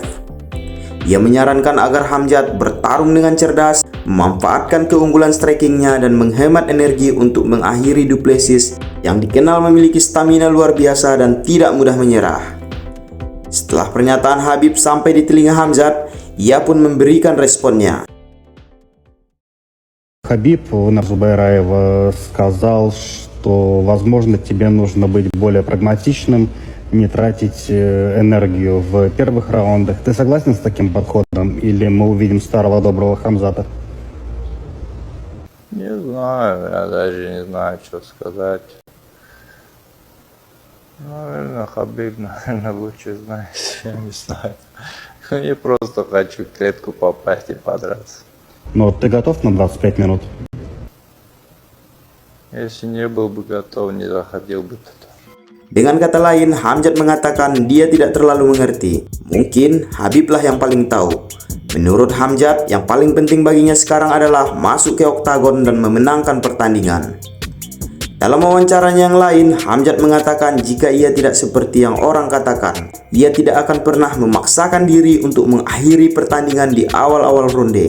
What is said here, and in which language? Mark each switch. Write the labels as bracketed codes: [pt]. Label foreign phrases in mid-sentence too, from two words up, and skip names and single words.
[id] Ia menyarankan agar Khamzat bertarung dengan cerdas, memanfaatkan keunggulan strikingnya dan menghemat energi untuk mengakhiri Du Plessis yang dikenal memiliki stamina luar biasa dan tidak mudah menyerah. Setelah pernyataan Khabib sampai di telinga Khamzat, ia pun memberikan responnya. [ru] Хабиб Нурмагомедов сказал, что, возможно, тебе нужно быть более прагматичным, не тратить энергию в первых раундах. Ты согласен с таким подходом? Или мы увидим старого доброго Хамзата? Не знаю, я даже не знаю, что сказать. Наверное, Хабиб, лучше знает, я не знаю. Я просто хочу в клетку попасть и подраться. Но ты готов на 25 минут? Если не был бы готов, не заходил бы туда. [id] Dengan kata lain, Khamzat mengatakan dia tidak terlalu mengerti. Mungkin Khabiblah yang paling tahu. Menurut Khamzat, yang paling penting baginya sekarang adalah masuk ke oktagon dan memenangkan pertandingan. Dalam wawancaranya yang lain, Khamzat mengatakan jika ia tidak seperti yang orang katakan, ia tidak akan pernah memaksakan diri untuk mengakhiri pertandingan di awal-awal ronde.